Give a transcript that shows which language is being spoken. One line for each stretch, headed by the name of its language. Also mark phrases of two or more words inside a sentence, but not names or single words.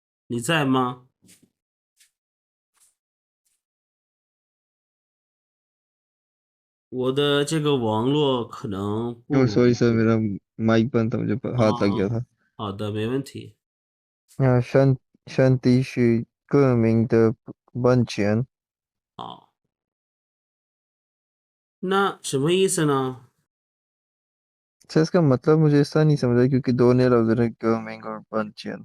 Chinese: 你在吗？我的这个网络可能不稳
Hindi: सॉरी सर,
Chinese: 定
Hindi: मेरा माइक बंद था, मुझे हाथ लग गया
Chinese: 啊。
Hindi: था।
Chinese: 好的，没问题。山地是各名的本钱。好，那什么意思呢
Hindi: सर, इसका मतलब मुझे ऐसा नहीं समझ आया, क्योंकि दो नए लफ्ज हैं, गमिंग और बंचन।